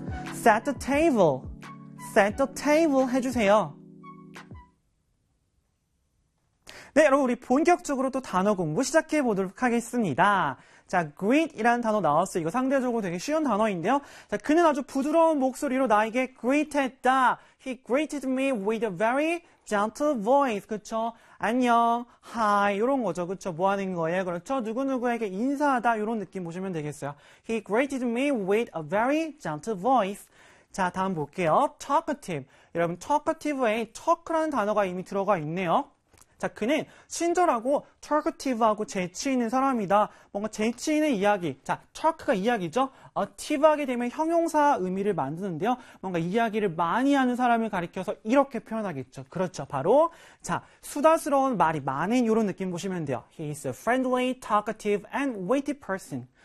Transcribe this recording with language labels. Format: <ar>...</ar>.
<en>set the table</en> <ko>해주세요. 네, 여러분, 우리 본격적으로 또 단어 공부 시작해 보도록 하겠습니다. 자, greet 이라는 단어 나왔어요. 이거 상대적으로 되게 쉬운 단어인데요. 자, 그는 아주 부드러운 목소리로 나에게 greet 했다.</ko> <en>He greeted me with a very gentle voice.</en> <ko>그쵸? 안녕, hi, 이런 거죠. 그쵸? 뭐 하는 거예요? 그렇죠? 누구누구에게 인사하다. 이런 느낌 보시면 되겠어요.</ko> <en>He greeted me with a very gentle voice.</en> <ko>자, 다음 볼게요. talkative. 여러분, talkative에 talk라는 단어가 이미 들어가 있네요. 자, 그는 친절하고 talkative하고 재치 있는 사람이다. 뭔가 재치 있는 이야기. 자, talk가 이야기죠. active하게 되면 형용사 의미를 만드는데요. 뭔가 이야기를 많이 하는 사람을 가리켜서 이렇게 표현하겠죠. 그렇죠. 바로 자, 수다스러운 말이 많은 이런 느낌 보시면 돼요.</ko> <en>He is a friendly, talkative and witty person.</en>